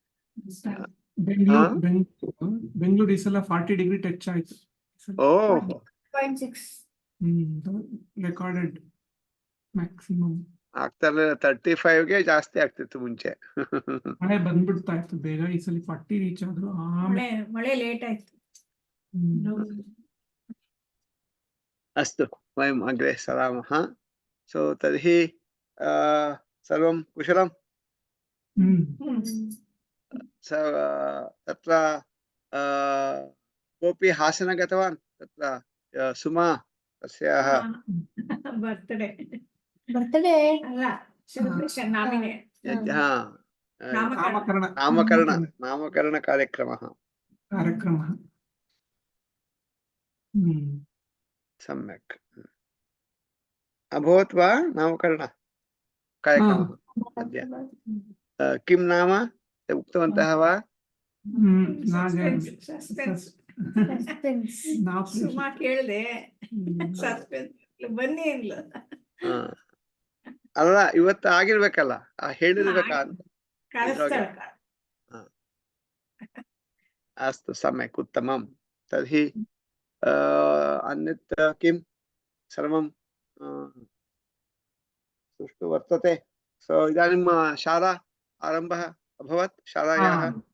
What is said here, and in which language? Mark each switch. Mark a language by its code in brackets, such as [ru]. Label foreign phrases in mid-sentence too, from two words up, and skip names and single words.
[kn] ಬೆಂಗಳೂರು ಈ ಸಲ 40 [en] degree touch [kn] ಆಯ್ತು. ಓಹ್ 0.6. [en] Recorded maximum. [kn] ಆಗ್ತಾ ಇರಲಿಲ್ಲ, 35ಗೆ ಜಾಸ್ತಿ ಆಗ್ತಿತ್ತು ಮುಂಚೆ. ಮಳೆ ಬಂದ್ಬಿಡ್ತಾ ಇತ್ತು ಬೇಗ, ಈ ಸಲ 40 ರೀಚ್ ಆದ್ರು. ಮಳೆ ಲೇಟ್ ಆಯ್ತು. [sa] अस्तु, वयम् अग्रे सरामः. सो तर्हि सर्वं कुशलं? तत्र कोऽपि हासन गतवान्? तत्र सुमा तस्याः [kn] ಬರ್ತ್ಡೇ ಅಲ್ಲ, celebration, [sa] नामकरण कार्यक्रमः. सम्यक् अभवत् वा नामकरण कार्यक्रमः अद्य? किं नाम उक्तवन्तः वा? [kn] ಸುಮಾ ಕೇಳಿದೆ, ಸಸ್ಪೆನ್ಸ್ ಬನ್ನಿ ಅಂದ್ಲು. ಅಲ್ಲ ಇವತ್ತು ಆಗಿರ್ಬೇಕಲ್ಲ, ಹೇಳಿರ್ಬೇಕಾ ಅಂತ. [sa] अस्तु, सम्यक्, उत्तमं. तर्हि अन्यत् किं सर्वं सुष्ठु वर्तते. सो इदानीं शाला आरम्भः अभवत् शालायाः?